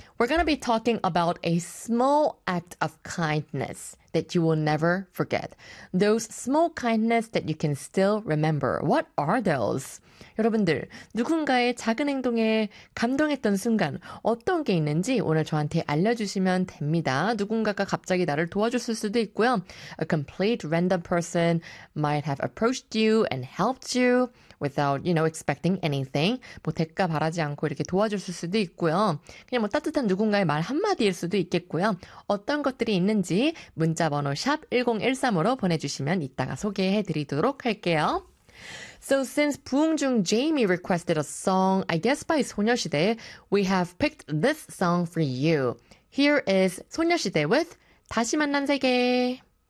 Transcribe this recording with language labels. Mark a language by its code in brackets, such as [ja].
[en] We're going to be talking about a small act of kindness that you will never forget. Those small kindness that you can still remember. What are those? [ko] 여러분들, 누군가의 작은 행동에 감동했던 순간 어떤 게 있는지 오늘 저한테 알려주시면 됩니다. 누군가가 갑자기 나를 도와줬을 수도 있고요. [en] A complete random person might have approached you and helped you. Without, you know, expecting anything. [ko] 뭐 대가 바라지 않고 이렇게 도와줬을 수도 있고요. 그냥 뭐 따뜻한 누군가의 말 한마디일 수도 있겠고요. 어떤 것들이 있는지 문자번호 샵 1013으로 보내주시면 이따가 소개해 드리도록 할게요. [en] So since 부흥중 Jamie requested a song, I guess by 소녀시대, we have picked this song for you. Here is 소녀시대 with 다시 만난 세계.